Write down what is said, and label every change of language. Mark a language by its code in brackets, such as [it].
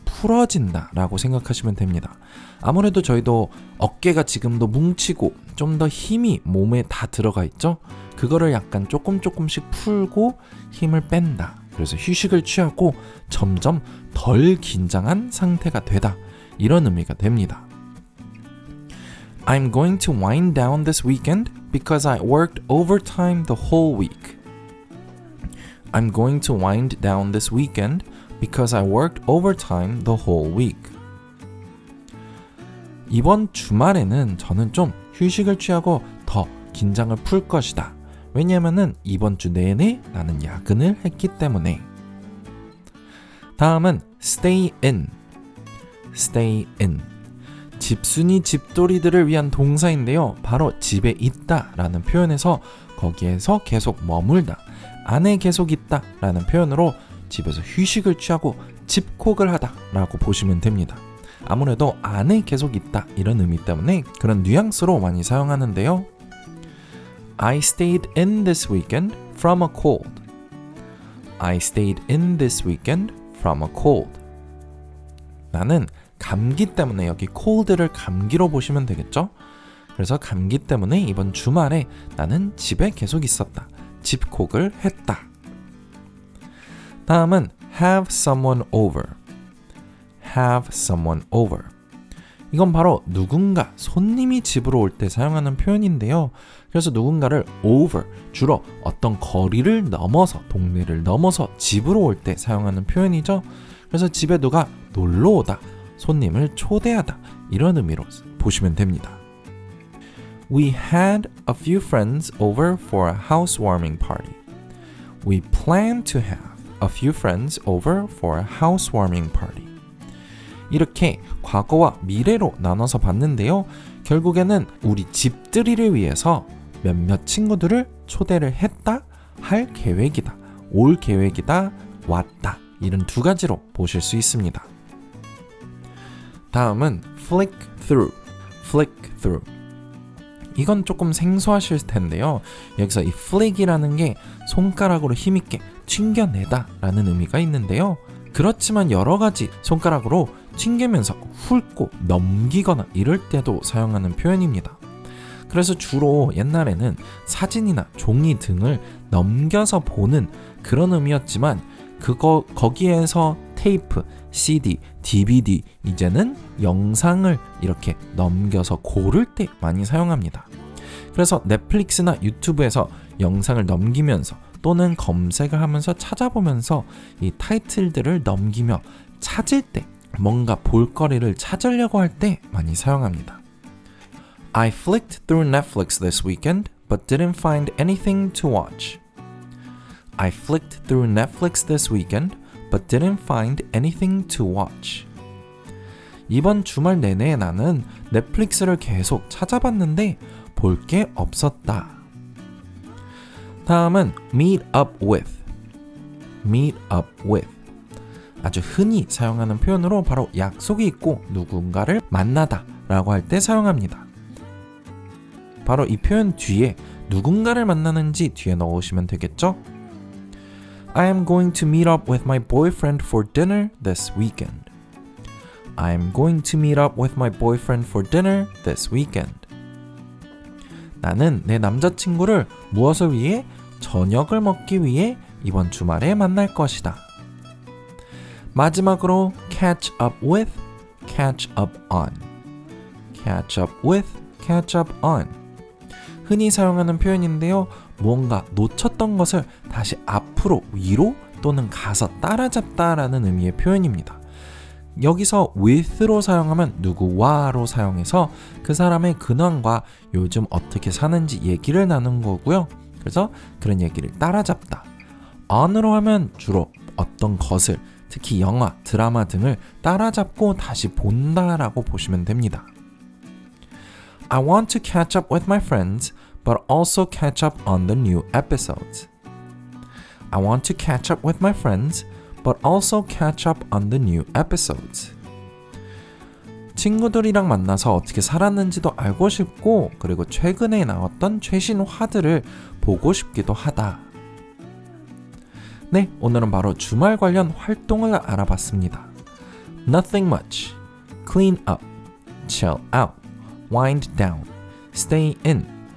[ko] 풀어진다 라고 생각하시면 됩니다. 아무래도 저희도 어깨가 지금도 뭉치고 좀 더 힘이 몸에 다 들어가 있죠. 그거를 약간 조금씩 풀고 힘을 뺀다. 그래서 휴식을 취하고 점점 덜 긴장한 상태가 되다. 이런 의미가 됩니다. [en] I'm going to wind down this weekend because I worked overtime the whole week. I'm going to wind down this weekend because I worked overtime the whole week. [ko] 이번 주말에는 저는 좀 휴식을 취하고 더 긴장을 풀 것이다. 왜냐면은 이번 주 내내 나는 야근을 했기 때문에. 다음은 stay in. stay in. 집순이 집돌이들을 위한 동사인데요. 바로 집에 있다 라는 표현에서 거기에서 계속 머물다, 안에 계속 있다 라는 표현으로 집에서 휴식을 취하고 집콕을 하다 라고 보시면 됩니다. 아무래도 안에 계속 있다 이런 의미 때문에 그런 뉘앙스로 많이 사용하는데요. [en] I stayed in this weekend from a cold. I stayed in this weekend from a cold. [ko] 나는 감기 때문에 여기 cold를 감기로 보시면 되겠죠? 그래서 감기 때문에 이번 주말에 나는 집에 계속 있었다. 집콕을 했다. 다음은 have someone over. [en] have someone over. [ko] 이건 바로 누군가, 손님이 집으로 올 때 사용하는 표현인데요. 그래서 누군가를 over, 주로 어떤 거리를 넘어서, 동네를 넘어서 집으로 올 때 사용하는 표현이죠. 그래서 집에 누가 놀러 오다, 손님을 초대하다 이런 의미로 보시면 됩니다. [en] We had a few friends over for a housewarming party. We plan to have a few friends over for a housewarming party. [ko] 이렇게 과거와 미래로 나눠서 봤는데요. 결국에는 우리 집들이를 위해서 몇몇 친구들을 초대를 했다, 할 계획이다, 올 계획이다, 왔다 이런 두 가지로 보실 수 있습니다. 다음은 flick through. [en] flick through. [ko] 이건 조금 생소하실 텐데요. 여기서 이 flick이라는 게 손가락으로 힘있게 튕겨내다 라는 의미가 있는데요. 그렇지만 여러 가지 손가락으로 튕기면서 훑고 넘기거나 이럴 때도 사용하는 표현입니다. 그래서 주로 옛날에는 사진이나 종이 등을 넘겨서 보는 그런 의미였지만 거기에서 테이프, CD, DVD, 이제는 영상을 이렇게 넘겨서 고를 때 많이 사용합니다. 그래서 넷플릭스나 유튜브에서 영상을 넘기면서 또는 검색을 하면서 찾아보면서 이 타이틀들을 넘기며 찾을 때, 뭔가 볼거리를 찾으려고 할 때 많이 사용합니다. [en] I flicked through Netflix this weekend, but didn't find anything to watch. I flicked through Netflix this weekend, but didn't find anything to watch. [ko] 이번 주말 내내 나는 넷플릭스를 계속 찾아봤는데 볼 게 없었다. 다음은 meet up with. [en] meet up with. [ko] 아주 흔히 사용하는 표현으로 바로 약속이 있고 누군가를 만나다 라고 할 때 사용합니다. 바로 이 표현 뒤에 누군가를 만나는지 뒤에 넣으시면 되겠죠? [en] I am going to meet up with my boyfriend for dinner this weekend. I am going to meet up with my boyfriend for dinner this weekend. [ko] 나는 내 남자친구를 무엇을 위해? 저녁을 먹기 위해 이번 주말에 만날 것이다. 마지막으로 catch up with, catch up on. [en] catch up with, catch up on. [ko] 흔히 사용하는 표현인데요. 무언가 놓쳤던 것을 다시 앞으로, 위로 또는 가서 따라잡다라는 의미의 표현입니다. 여기서 with로 사용하면 누구와로 사용해서 그 사람의 근황과 요즘 어떻게 사는지 얘기를 나눈 거고요. 그래서 그런 얘기를 따라잡다. on으로 하면 주로 어떤 것을, 특히 영화, 드라마 등을 따라잡고 다시 본다라고 보시면 됩니다. I want to catch up with my friends, but also catch up on the new episodes. I want to catch up with my friends, but also catch up on the new episodes. 친구들이랑 만나서 어떻게 살았는지도 알고 싶고, 그리고 최근에 나왔던 최신 화들을 보고 싶기도 하다. 네, 오늘은 바로 주말 관련 활동을 알아봤습니다. [en] Nothing much. Clean up. Chill out. Wind down. Stay in.